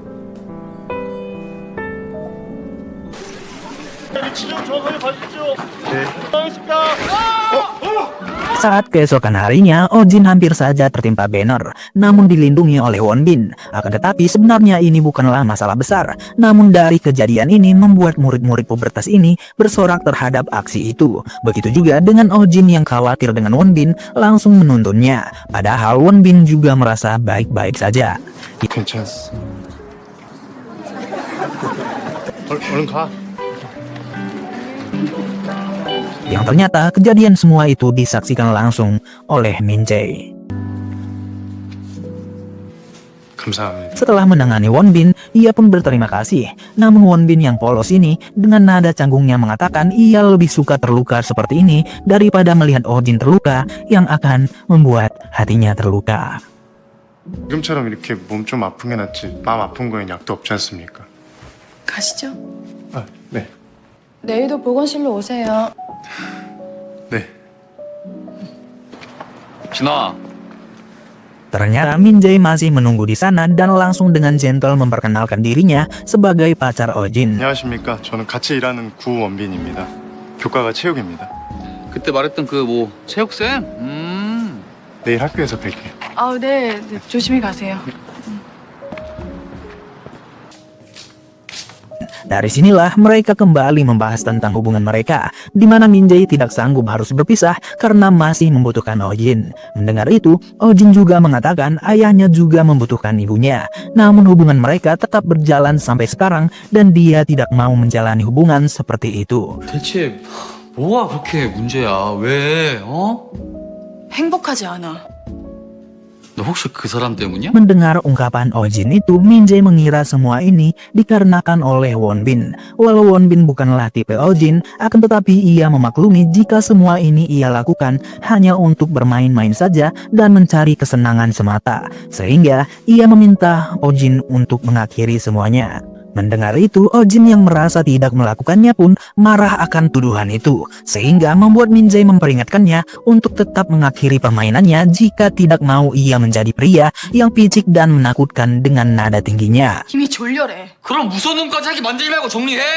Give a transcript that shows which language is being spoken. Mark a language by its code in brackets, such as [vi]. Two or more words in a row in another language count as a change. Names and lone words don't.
[id] Saat keesokan harinya, Ojin hampir saja tertimpa banner, namun dilindungi oleh Wonbin. Akan tetapi sebenarnya ini bukanlah masalah besar. Namun dari kejadian ini membuat murid-murid pubertas ini bersorak terhadap aksi itu. Begitu juga dengan Ojin yang khawatir dengan Wonbin langsung menuntunnya. Padahal Wonbin juga merasa baik-baik saja. [ko] 괜찮았어. 얼른 가. [id] Yang ternyata kejadian semua itu disaksikan langsung oleh Min Jae. [ko] 감사합니다. [id] Setelah menangani Wonbin, ia pun berterima kasih. Namun Wonbin yang polos ini dengan nada canggungnya mengatakan ia lebih suka terluka seperti ini daripada melihat Ojin terluka yang akan membuat hatinya terluka. [ko] 지금처럼 이렇게 몸 좀 아픈 게 낫지. 마음 아픈 거엔 약도 없지 않습니까? 가시죠. 아, 네. 내일도 보건실로 오세요. 네. 진아, [id] Ternyata Min Jae masih menunggu di sana dan langsung dengan gentle memperkenalkan dirinya sebagai pacar Ojin. [ko] 안녕하십니까? 저는 같이 일하는 구원빈입니다. 교과가 체육입니다. 그때 말했던 그 뭐 체육생? 내일 학교에서 뵐게요. 아, 네, 조심히 가세요. [id] Dari sinilah mereka kembali membahas tentang hubungan mereka, di mana Min Jae tidak sanggup harus berpisah karena masih membutuhkan Ojin. Mendengar itu, Ojin juga mengatakan ayahnya juga membutuhkan ibunya. Namun hubungan mereka tetap berjalan sampai sekarang dan dia tidak mau menjalani hubungan seperti itu. [ko] 대체 뭐가 그렇게 문제야? 왜? 행복하지 않아. 너 혹시 그 사람 때문이야? [id] Mendengar ungkapan Ojin itu, Min Jae mengira semua ini dikarenakan oleh Wonbin. Walau Wonbin bukanlah tipe Ojin, akan tetapi ia memaklumi jika semua ini ia lakukan hanya untuk bermain-main saja dan mencari kesenangan semata. Sehingga ia meminta Ojin untuk mengakhiri semuanya. Mendengar itu, Ojin yang merasa tidak melakukannya pun marah akan tuduhan itu, sehingga membuat Min Jae memperingatkannya untuk tetap mengakhiri permainannya jika tidak mau ia menjadi pria yang picik dan menakutkan dengan nada tingginya. [ko] 힘이 졸렬해. 그럼 무서운 놈까지 하게 만들지 말고 정리해!